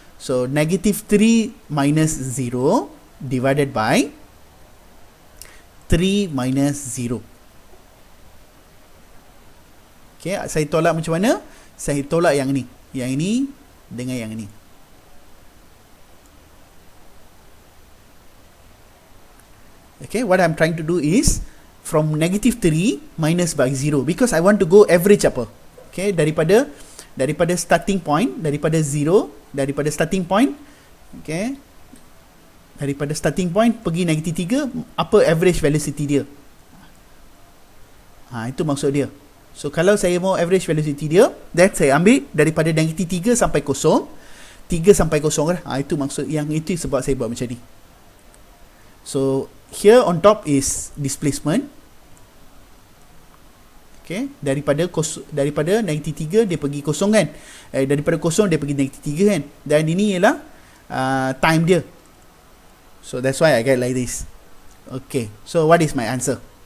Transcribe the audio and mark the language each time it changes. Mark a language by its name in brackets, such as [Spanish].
[English] So negative 3 minus 0 divided by 3 minus 0. [Malay] Okay, saya tolak macam mana? Saya tolak yang ni dengan yang ni. [English] Okay, what I'm trying to do is from negative 3 minus by 0 because I want to go average [Malay] apa. Okay, daripada starting point, daripada starting point, okay, daripada starting point pergi negative 3, apa average velocity dia? Itu maksud dia. So kalau saya mau average velocity dia, that saya ambil daripada negative 3 sampai 0, 3 sampai 0 lah. Itu maksud, yang itu sebab saya buat macam ni. [English] So here on top is displacement. [Malay] Okay, daripada negative 3 dia pergi 0 kan, daripada 0 dia pergi negative 3 kan, dan ini ialah time dia. [English] So that's why I get like this. Okay, so what is my answer?